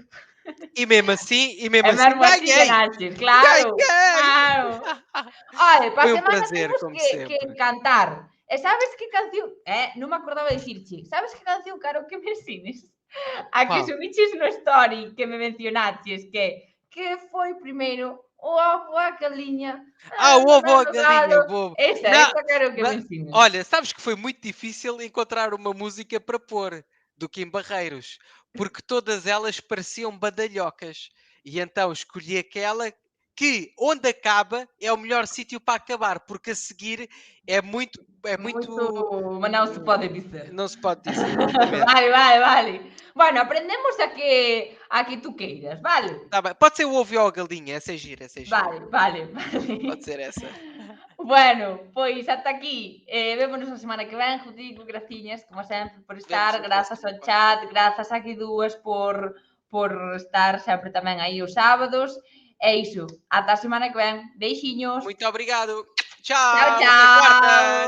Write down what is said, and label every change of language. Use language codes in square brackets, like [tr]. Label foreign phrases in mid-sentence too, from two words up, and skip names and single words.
[pt] E mesmo assim, [gl] mesmo así [pt] ganhei. [gl] ganaches, claro, [pt] Ganhei. [gl] claro. Olha, para a [pt] Foi um [gl] semana [pt] prazer, [gl] temos [pt] como [gl] que [pt] sempre. [gl] cantar. E sabes que canción? Non me acordaba de dicirche. Sabes que canción quero que me ensines? A que [pt] Qual? [gl] subiches no story que me mencionaches, que foi primeiro o ovo a galinha. [pt] O ovo ou a [gl] no [pt] galinha, [gl] galo. bobo. Essa quero que me ensines. [pt] Olha, sabes que foi muito difícil encontrar uma música para pôr do Kim Barreiros, porque todas elas pareciam badalhocas. E então escolhi aquela que, onde acaba, é o melhor sítio para acabar, porque a seguir é muito... Mas não se pode dizer. Não se pode dizer, exatamente. [gl] Vale. Bueno, aprendemos a que tu queiras, vale? [pt] Tá bem. Pode ser o ovo ou a galinha, essa é gira, essa é gira. [gl] Vale. [pt] Pode ser essa. [gl] Bueno, pois ata aquí. Vémonos a semana que ven, Rodrigo, graciñas, como sempre, por estar. [pt] Vemos a [gl] Grazas ao [pt] próxima, [gl] chat, grazas a Guidúas por estar sempre tamén aí os sábados. E iso, ata a semana que ven. Beixiños. [pt] Muito obrigado. Tchau, Até quarta.